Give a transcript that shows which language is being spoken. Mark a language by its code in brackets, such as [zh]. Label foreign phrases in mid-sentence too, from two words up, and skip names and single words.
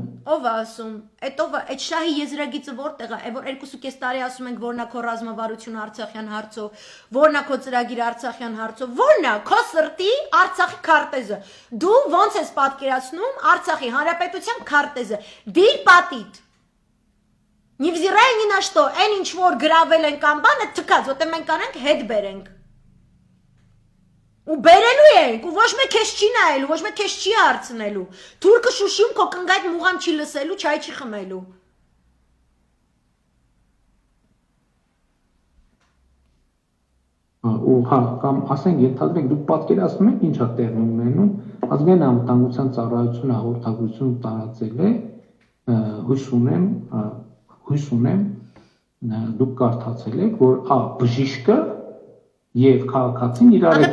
[hy] Ով է ասում, այդ շահի եզրագիծը որտեղ է, որ 2.5 տարի ասում ենք որն է քո ռազմավարություն Արցախյան հարցով, որն է քո ծրագիր Արցախյան հարցով, որն է քո սրտի Արցախի քարտեզը։ Դու ոնց ես պատկերացնում Արցախի հանրապետության քարտեզը։ Դիր պատիտ։ [ru] Невзирая ни на что, [hy] այն ինչ որ գրավել են կամ բանը թքած, որտեղ մենք կանենք հետ բերենք։ Ու բերելու ենք, ու ոչ մեկ քեզ չի նայելու, ոչ մեկ քեզ չի հարցնելու։ Թուրքը Շուշիում քո կնգայդ մուղամ չի լսելու, չայ չի խմելու։ Ու հա, կամ ասենք ենթադրենք դուք պատկերացնում եք ինչա տեղի ունենում, ազգային անվտանգության ծառայությունը հաղորդագրություն տարածել է, հույս ունեմ դուք կարդացել եք, որ բժիշկը Եվ քաղաքացին իրար հետ